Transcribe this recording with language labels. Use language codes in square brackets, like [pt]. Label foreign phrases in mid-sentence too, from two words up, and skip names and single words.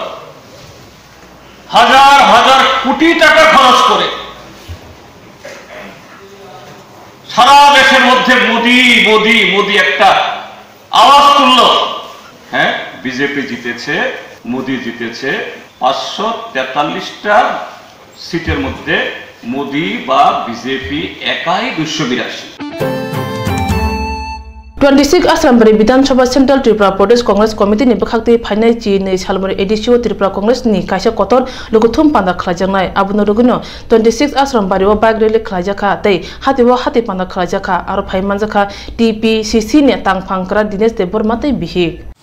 [bn] হাজার হাজার কোটি টাকা খরচ করে সারা দেশের মধ্যে মোদি মোদি মোদি একটা আওয়াজ তুললো হ্যাঁ বিজেপি জিতেছে মোদি জিতেছে 543টা সিটের মধ্যে মোদি বা বিজেপি একাই 282 [trp] 26 Asrambari Bidan Sabha Central Tripura Pradesh Congress Committee ni bakhakti phainai chi nei salmari edisio Tripura Congress ni kaisa kotor luguthum panda khlajangnai abuno rugino 26 Asrambari wa [en] bike rally [trp] khlajaka tei hati panda khlajaka aro phaimanjaka TPCC ne tangphangkra Dinesh Deborma tei bihik